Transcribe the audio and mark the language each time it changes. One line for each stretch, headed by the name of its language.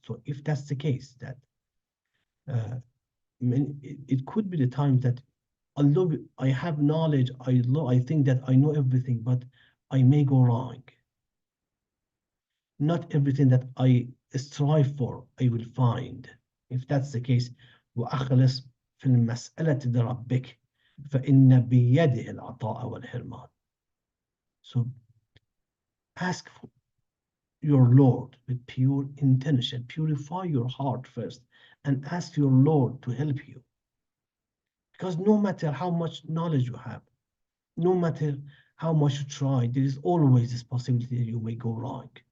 English: So if that's the case, that it could be the time that although I have knowledge, I think that I know everything, but I may go wrong. Not everything that I strive for I will find. If that's the case,
Arabic: وأخلص في المسألة لربك فإن بيده العطاء والحرمان.
English: So ask for your Lord with pure intention. Purify your heart first and ask your Lord to help you. Because no matter how much knowledge you have, no matter how much you try, there is always this possibility that you may go wrong.